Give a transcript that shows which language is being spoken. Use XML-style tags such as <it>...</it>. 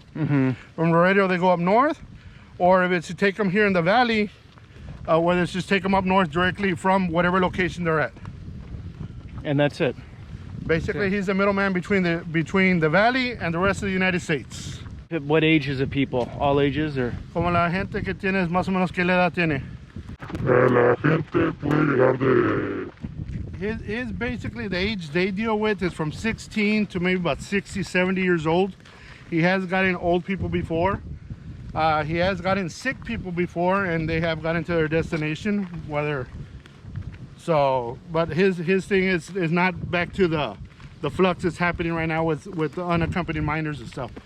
<en>From Laredo, they go up north, or if it's to take them here in the valley, whether it's just take them up north directly from whatever location they're at. And that's it. Basically, he's the middleman between the valley and the rest of the United States. What ages of people? All ages, or?</en> <es>Como la gente que tienes, más o menos, ¿qué edad tiene? La gente puede llegar de...</es> <en>His basically the age they deal with is from 16 to maybe about 60, 70 years old. He has gotten old people before. He has gotten sick people before, and they have gotten to their destination. But his thing is not back to the flux that's happening right now with the unaccompanied minors and stuff.</en>